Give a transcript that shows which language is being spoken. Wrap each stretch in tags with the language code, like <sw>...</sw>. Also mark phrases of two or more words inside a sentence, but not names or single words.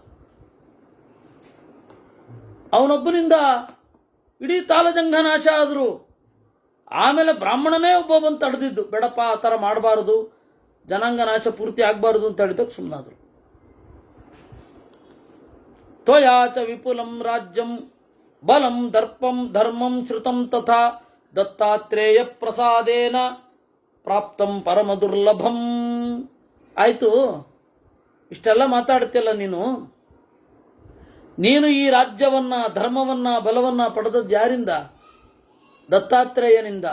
<kn>ಅವನೊಬ್ಬನಿಂದ ಇಡೀ ತಾಲಜಂಘ ನಾಶ ಆದರು. ಆಮೇಲೆ ಬ್ರಾಹ್ಮಣನೇ ಒಬ್ಬ ಬಂದು ತಡೆದಿದ್ದು, ಬೇಡಪ್ಪ ಆ ಥರ ಮಾಡಬಾರದು, ಜನಾಂಗ ನಾಶ ಪೂರ್ತಿ ಆಗಬಾರದು ಅಂತ ಹೇಳಿದಾಗ ಸುಮ್ಮನಾದ್ರು.</kn> <sa>ತ್ವಯಾಚ ವಿಪುಲಂ ರಾಜ್ಯಂ ಬಲಂ ದರ್ಪಂ ಧರ್ಮಂ ಶ್ರುತಂ ತಥಾ ದತ್ತಾತ್ರೇಯ ಪ್ರಸಾದೇನ ಪ್ರಾಪ್ತಂ ಪರಮ ದುರ್ಲಭಂ.</sa> <kn>ಆಯ್ತು, ಇಷ್ಟೆಲ್ಲ ಮಾತಾಡ್ತಿಲ್ಲ ನೀನು ಈ ರಾಜ್ಯವನ್ನ, ಧರ್ಮವನ್ನ, ಬಲವನ್ನ ಪಡೆದದ್ದು ಯಾರಿಂದ? ದತ್ತಾತ್ರೇಯನಿಂದ.</kn>